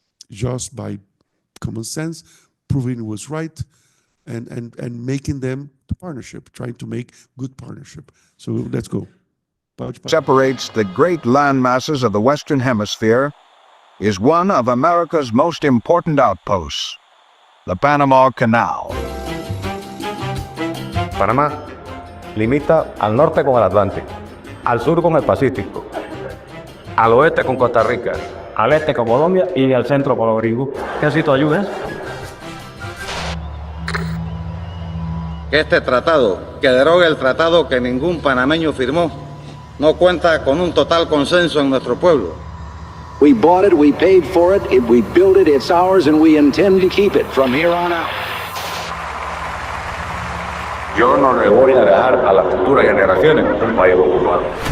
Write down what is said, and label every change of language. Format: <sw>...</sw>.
<en>Just by common sense, proving it was right, and making them the partnership, trying to make good partnership. So let's go. separates the great land masses of the Western Hemisphere is one of America's most important outposts, the Panama Canal.</en> <es>Panamá limita al norte con el Atlántico, al sur con el Pacífico, al oeste con Costa Rica, al este con Colombia y al centro con los gringos. ¿Qué necesito ayuda? Que este tratado, que deroga el tratado que ningún panameño firmó, no cuenta con un total consenso en nuestro pueblo.</es> <en>We bought it, we paid for it, we built it, it's ours, and we intend to keep it from here on out.</en> <es>Yo no le voy a dejar a las futuras generaciones un país ocupado.</es>